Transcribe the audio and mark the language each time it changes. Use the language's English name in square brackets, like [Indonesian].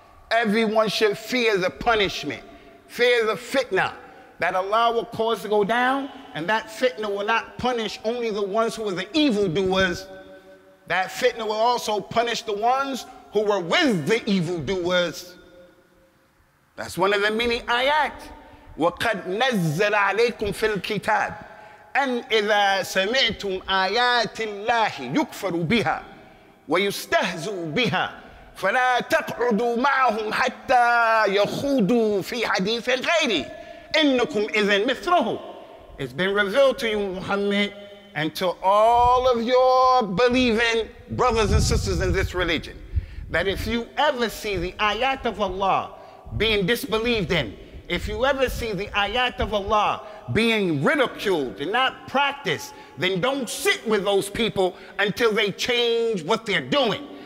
[English] Everyone should fear the punishment, fear the fitna that Allah will cause to go down, and that fitna will not punish only the ones who are the evildoers. That fitna will also punish the ones who were with the evildoers. That's one of the many ayat. [Arabic] وَقَدْ نَزَّلَ عَلَيْكُمْ فِي الْكِتَابِ أن إذا سمعتم آيات الله يكفر بها ويستهزئ بها فلا تقعدوا معهم حتى يخوضوا في حديث غيره إنكم إذن مثله. [English] It's been revealed to you, Muhammad, and to all of your believing brothers and sisters in this religion, that if you ever see the ayat of Allah being disbelieved in, if you ever see the ayat of Allah being ridiculed and not practiced, then don't sit with those people until they change what they're doing.